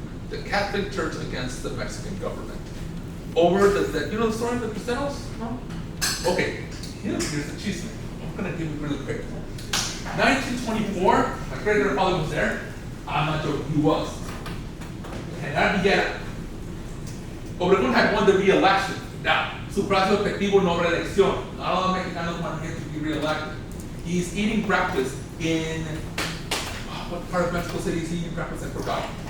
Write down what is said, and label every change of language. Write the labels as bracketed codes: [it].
[en] The Catholic Church against the Mexican government. Over you know the story of the Cristeros? No? Okay, here's the chisme. I'm gonna give you really quick. 1924, my great grandfather was there. I'm not joking, he was. And that began. Obregón had won the re-election. Now, [es] sufragio efectivo no reelección. [en] Not all the Mexicanos want him to be re-elected. He's eating breakfast in, what part of Mexico City is he eating breakfast? I forgot.